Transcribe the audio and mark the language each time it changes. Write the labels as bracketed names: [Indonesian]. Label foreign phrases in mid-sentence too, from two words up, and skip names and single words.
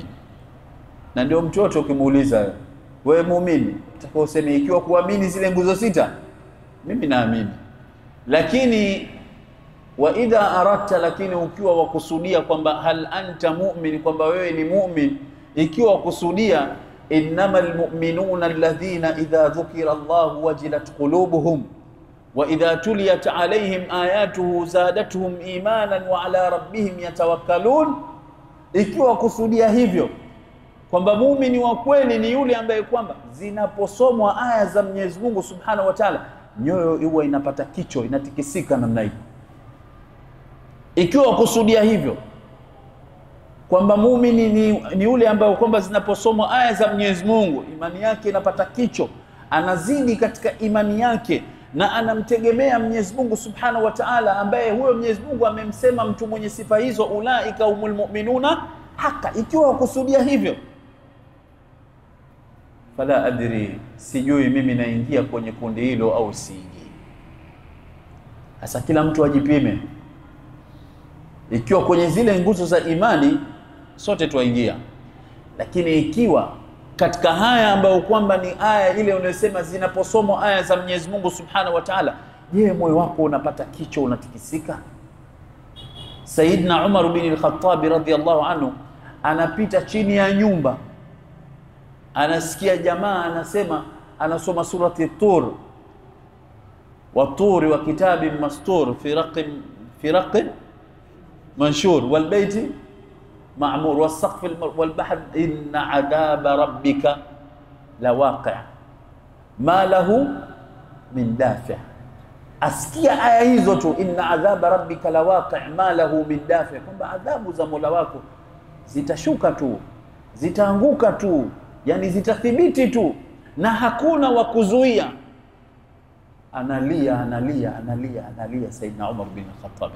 [Swahili] Na ndio mtoto ukimuuliza wewe muumini, utakao useme ikiwa kuamini zile nguzo 6, mimi naamini. Lakini [Arabic] وإذا أردت, [Swahili] lakini ukiwa wakusudia kwamba [Arabic] هل أنت مؤمن, [Swahili] kwamba wewe ni mu'min, [Arabic] ikiwa wakusudia إنما المؤمنون الذين إذا ذكر الله وجلت قلوبهم وإذا تليت عليهم آياته زادتهم إيمانا وعلى ربهم يتوكلون, [Swahili] ikiwa wakusudia hivyo kwamba muumini wa kweli ni yule ambaye kwamba zinaposomwa aya za Mwenyezi Mungu [Arabic] سبحانه وتعالى [Swahili] nyoyo huwa inapata kicho, inatikisika namna hii. Ikiwa kusudia hivyo kwamba muumini ni yule ambaye kwamba zinaposomwa aya za Mwenyezi Mungu imani yake inapata kicho, anazidi katika imani yake na anamtegemea Mwenyezi Mungu [Arabic] سبحانه وتعالى, [Swahili] ambaye huyo Mwenyezi Mungu amemsema mtu mwenye sifa hizo, [Arabic] أولئك هم المؤمنون حقا. [Swahili] Ikiwa kusudia hivyo, [Arabic] فلا أدري, [Swahili] sijui mimi naingia kwenye kundi hilo au siingii. Sasa kila mtu ajipime. Ikiwa kwenye zile nguzo za imani sote tuingia, lakini ikiwa katika haya ambayo kwamba ni aya ile unayosema zinaposomwa aya za Mwenyezi Mungu [Arabic] سبحانه وتعالى, [Swahili] je, moyo wako unapata kicho, unatikisika? Sayyidina Umar bin al-Khattab [Arabic] رضي الله عنه [Swahili] anapita chini ya nyumba, anasikia jamaa anasema, anasoma surati Tur, [Arabic] والطور وكتاب مسطور في رق منشور والبيت المعمور والسقف والبحر إن عذاب ربك لواقع ما له من دافع'. [Swahili] Asikia aya hizo tu, [Arabic] إن عذاب ربك لواقع ما له من دافع', [Swahili] kwamba adhabu za Mola wako zitashuka tu, zitaanguka tu, yani zitathibiti tu na hakuna wa kuzuia. Analia Sayyidina Umar bin Khattab.